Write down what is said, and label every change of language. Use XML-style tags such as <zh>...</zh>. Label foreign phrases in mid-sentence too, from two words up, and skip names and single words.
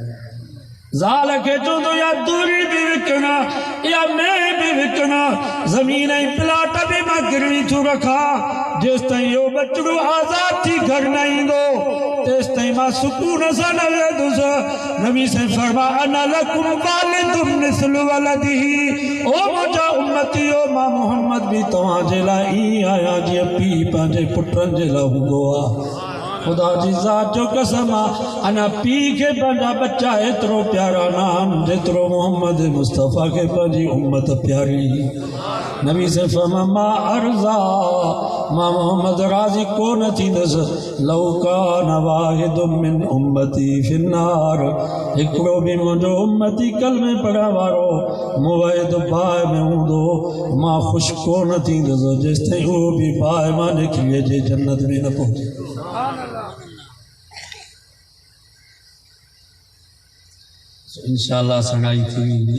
<sd>ज़ाल खे चवंदो या दूरी बि विकिणा या मैं बि विकिणा, ज़मीन ऐं प्लाट बि मां गिरवी थो रखां, जेसिताईं इहो बचिड़ो आज़ाद थी घर न ईंदो तेसिताईं मां सुकून सां न वेंदुसि। नबी साईं फरमाया,</sd> <ar>أنا لكم والد مثل ولده.</ar> <sd>ओ मुंहिंजा उम्मतियो, मां मोहम्मद बि तव्हांजे लाइ ईअं आहियां जीअं पीउ पंहिंजे पुटनि जे लाइ हूंदो आहे। खुदा जी ज़ात जो कसम आहे, अना पीउ खे पंहिंजा बच्चा एतिरो प्यारा न आहिनि जेतिरो मोहम्मद मुस्तफ़ा खे पंहिंजी उम्मत प्यारी। नबी से फरमा, मां अर्ज़ा, मां मोहम्मद राज़ी कोन थींदुसि,</sd> <ar>لو كان واحد من أمتي في النار.</ar> <sd>हिकिड़ो बि मुंहिंजो उम्मती कलमे पढ़ण वारो मुवहिद बाहि में हूंदो, मां ख़ुशि कोन थींदुसि जेसिताईं उहो बि बाहि मां निकिरी अचे, जन्नत में न पहुचे। इंशाअल्लाह सगाई थी वेंदी।</sd>